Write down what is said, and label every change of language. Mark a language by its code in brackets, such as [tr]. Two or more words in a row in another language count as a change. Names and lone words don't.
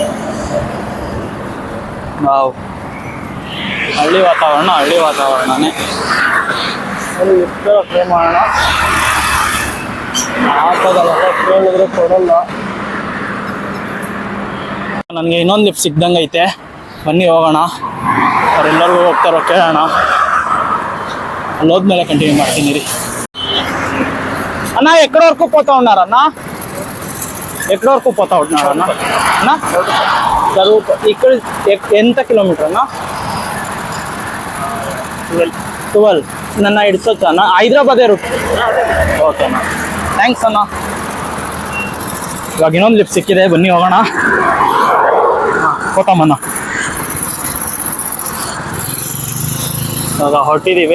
[kn] ನಾವು ಹಳ್ಳಿ ವಾತಾವರಣನೇ ಅಲ್ಲಿ ಇರ್ತಾರ ಫ್ರೈ ಮಾಡೋಣ. ಹಾಕೋದಲ್ಲ, ಕೇಳಿದ್ರೆ ಕೊಡಲ್ಲ. ನನಗೆ ಇನ್ನೊಂದು ಲಿಫ್ಟ್ ಸಿಕ್ದಂಗೆ ಐತೆ, ಬನ್ನಿ ಹೋಗೋಣ. ಅವರೆಲ್ಲರಿಗೂ ಹೋಗ್ತಾರೋ ಕೇಳೋಣ. ಅಲ್ಲಿ ಹೋದ್ಮೇಲೆ ಕಂಟಿನ್ಯೂ ಮಾಡ್ತೀನಿ ರೀ. [te] అన్న ఎక్కడి వరకు పోతా ఉన్నారన్న? ఎక్కడి వరకు పోతా ఉన్నారన్న? అన్న చదువు ఇక్కడ ఎంత కిలోమీటర్ అన్న? 12. [kn] ನನ್ನ ಹಿಡ್ಸೋಚ್ಚ ಅಣ್ಣ? ಹೈದ್ರಾಬಾದೇ ರೂಟ್. ಓಕೆ ಅಣ್ಣ, ಥ್ಯಾಂಕ್ಸ್ ಅಣ್ಣ. ಇವಾಗ ಇನ್ನೊಂದು ಲಿಫ್ಟ್ ಸಿಕ್ಕಿದೆ, ಬನ್ನಿ ಹೋಗೋಣ. ಕೋತಮ್ಮಣ್ಣ ಇವಾಗ ಹೊರಟಿದ್ದೀವಿ.